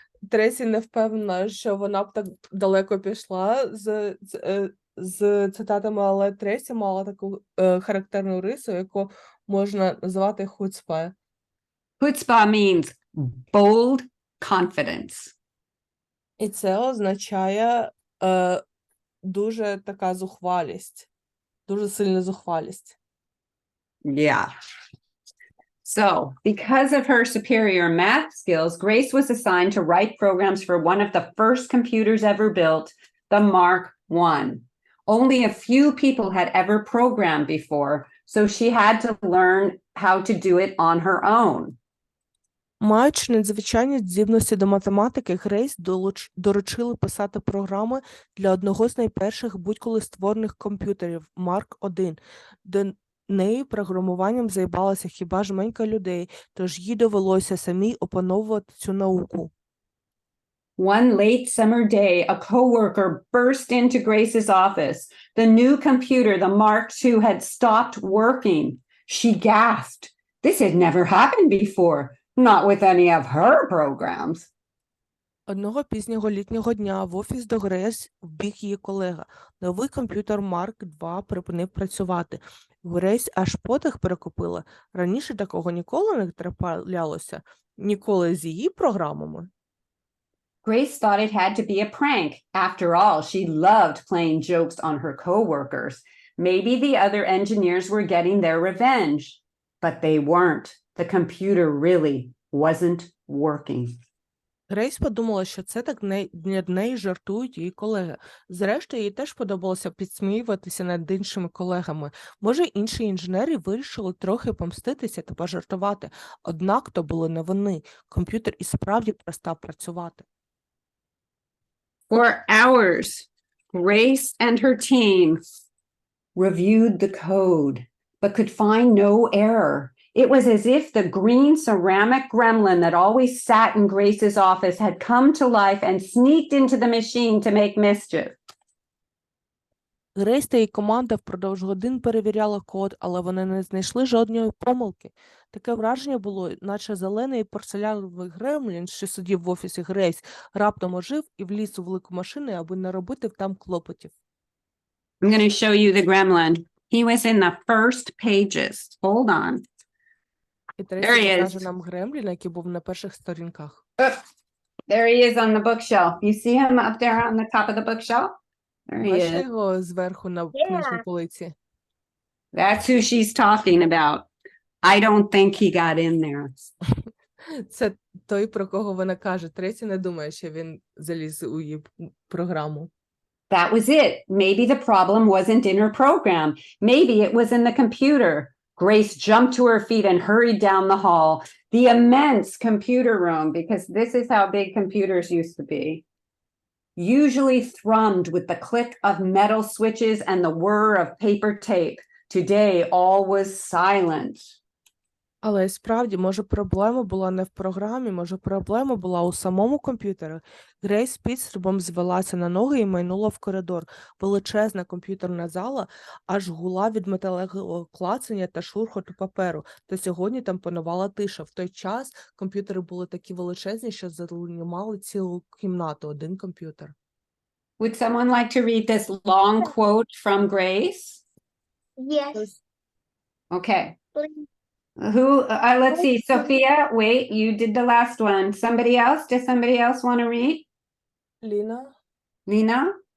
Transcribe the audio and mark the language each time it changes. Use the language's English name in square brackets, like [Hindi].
[Ukrainian] Трейсі не впевнена, що вона б так далеко пішла з цитатами, але Трейсі мала таку характерну рису, яку можна назвати хуцпа. [English] Chutzpah means bold confidence. [Ukrainian] І це означає дуже така зухвалість, дуже сильна зухвалість. [English] Yeah. So, because of her superior math skills, Grace was assigned to write programs for one of the first computers ever built, the Mark I. Only a few people had ever programmed before, so she had to learn how to do it on her own. [Ukrainian] Маючи надзвичайні здібності до математики, Грейс доручили писати програми для одного з найперших будь-коли створених комп'ютерів – Марк I. До неї програмуванням займалося хіба жменька людей, тож їй довелося самій опановувати цю науку. [English] One late summer day, a coworker burst into Grace's office. The new computer, the Mark II, had stopped working. She gasped. This had never happened before. Not with any of her programs. [Ukrainian] Одного пізнього літнього дня в офіс до Грейс вбіг її колега. Новий комп'ютер Марк II припинив працювати. Грейс аж подих перекупила. Раніше такого ніколи не траплялося. Ніколи з її програмами. [English] Grace thought it had to be a prank. After all, she loved playing jokes on her coworkers. Maybe the other engineers were getting their revenge. But they weren't. The computer really wasn't working. [Ukrainian] Грейс подумала, що це так над неї жартують її колеги. Зрештою, їй теж подобалося підсміюватися над іншими колегами. Може, інші інженери вирішили трохи помститися та пожартувати. Однак то були не вони. Комп'ютер і справді перестав працювати. [English] For hours, Grace and her team reviewed the code, but could find no error. It was as if the green ceramic gremlin that always sat in Grace's office had come to life and sneaked into the machine to make mischief. [Ukrainian] Грейс та її команда впродовж годин перевіряла код, але вони не знайшли жодної помилки. Таке враження було, наче зелений порцеляновий гремлін, що сидів в офісі Грейс, раптом ожив і вліз у велику машину, аби не робити там клопотів. [English] I'm going to show you the gremlin. He was in the first pages. Hold on. [Ukrainian] І [English] There he [Ukrainian] Трейсі [English] is. [Ukrainian] покаже нам гремліна, який був на перших сторінках. [English] There he is on the bookshelf. You see him up there on the top of the bookshelf? There he [Ukrainian] Бачите [English] is. [Ukrainian] його зверху на книжній полиці? [English] That's who she's talking about. I don't think he got in there. [Ukrainian] Це той, про кого вона каже. Трейсі не думає, що він заліз у її програму. [English] That was it. Maybe the problem wasn't in her program. Maybe it was in the computer. Grace jumped to her feet and hurried down the hall. The immense computer room, because this is how big computers used to be, usually thrummed with the click of metal switches and the whir of paper tape. Today, all was silent. [Ukrainian] Але справді, може, проблема була не в програмі, може, проблема була у самому комп'ютері. Грейс підстрибом звелася на ноги і майнула в коридор. Величезна комп'ютерна зала аж гула від металевого клацання та шурхоту паперу. Та сьогодні там панувала тиша. В той час комп'ютери були такі величезні, що займали цілу кімнату, один комп'ютер. [English] Would someone like to read this long quote from Grace? Yes, Okay. please. Who, let's see, Sophia, wait, you did the last one. Somebody else? Does somebody else want to read? [Ukrainian] Ліна? [English] Lena?